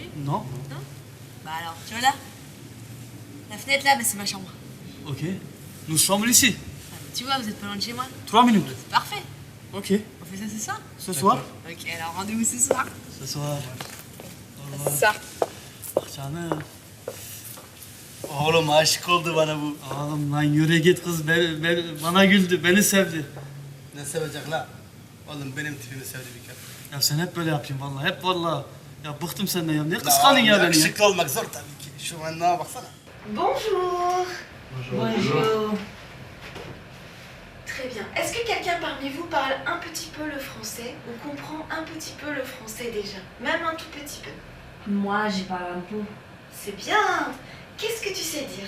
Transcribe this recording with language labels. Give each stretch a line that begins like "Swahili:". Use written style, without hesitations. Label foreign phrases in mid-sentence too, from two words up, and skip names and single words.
French: Non. Non? Bah alors, tu vois là? La fenêtre là, bah, c'est ma chambre. Ok. Nous sommes ici. Ah, bah, tu vois, vous êtes pas loin de chez moi. 3 minutes. C'est parfait. Ok. On fait ça ce soir? Ce soir? Ok, alors rendez-vous ce soir. Ce soir. Ça.
Turkish: Canım. Oğlum aşık oldu bana bu. Oğlum lan yürü git kız bana güldü, beni sevdi. Ne sevecek la? Oğlum benim tipimi sevdi bir kere. Ya sen hep böyle yapıyorsun vallahi, hep vallahi. Ya bıktım senden ya, ne kıskandın ya beni ya? Yakışıklı olmak zor tabii ki. Şu manlığa baksana.
French: Bonjour. Bonjour. Très bien. Est-ce que quelqu'un parmi vous parle un petit peu le français ou comprend un petit peu le français déjà? Même un tout petit peu. Moi, j'y parle un peu. C'est bien. Qu'est-ce que tu sais dire?